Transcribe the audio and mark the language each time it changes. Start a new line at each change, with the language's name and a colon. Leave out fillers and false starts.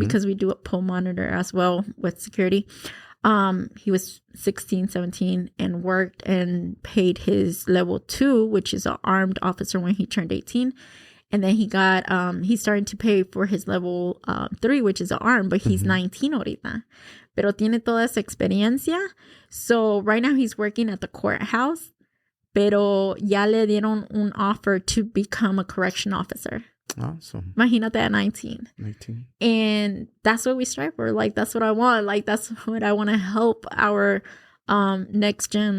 English: because we do a pool monitor as well with security. He was 16, 17 and worked and paid his level 2, which is an armed officer, when he turned 18. And then he got, he's starting to pay for his level 3, which is an armed, but he's mm-hmm.
Spanish: 19 ahorita. Pero tiene toda esa experiencia.
English: So right now he's working at the courthouse.
Spanish: Pero ya le dieron un
English: offer to become a correction officer. Awesome.
Spanish: Imagínate
English: at 19. 19. And that's what we strive for. Like, that's what I want. Like, that's what I want to help our next gen.